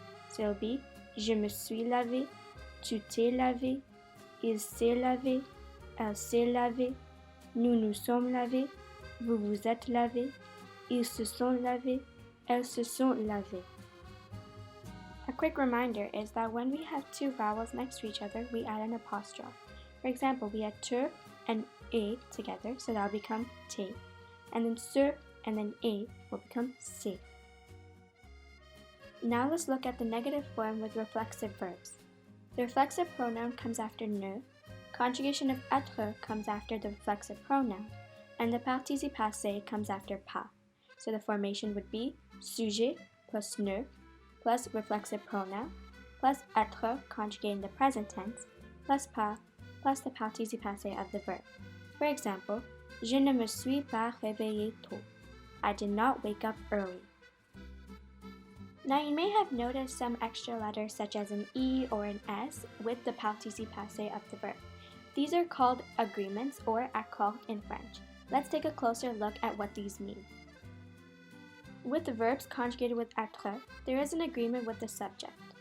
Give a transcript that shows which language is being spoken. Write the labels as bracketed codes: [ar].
[fr] So it'll be je me suis lavé, tu t'es lavé, il s'est lavé, elle s'est lavée, nous nous sommes lavés, vous vous êtes lavés, ils se sont lavés, elles se sont lavées. [en] A quick reminder is that when we have two vowels next to each other, we add an apostrophe. For example, we add te and a together, so that'll become te. And then se and then a will become se. Now let's look at the negative form with reflexive verbs. The reflexive pronoun comes after ne, conjugation of être comes after the reflexive pronoun, and the participe passé comes after pas. So the formation would be sujet plus ne plus reflexive pronoun plus être conjugated in the present tense plus pas plus the participe passé of the verb. [fr] For example, je ne me suis pas réveillé tôt. [en] I did not wake up early. Now you may have noticed some extra letters such as an E or an S with the participe passé of the verb. These are called agreements or accords in French. Let's take a closer look at what these mean. With the verbs conjugated with être, there is an agreement with the subject.